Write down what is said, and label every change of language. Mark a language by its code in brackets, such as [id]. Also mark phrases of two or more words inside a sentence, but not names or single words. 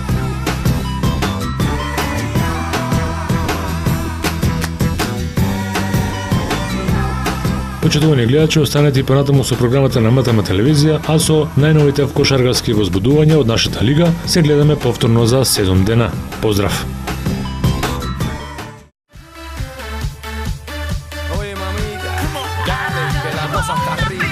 [mk] Почитувани гледачи, останете и понатаму со програмата на МТМ телевизија, а со најновите кошаркарски возбудувања од нашата лига се гледаме повторно за 7 дена. Поздрав! [es] Oye, mamita, dale, que la cosa está rica.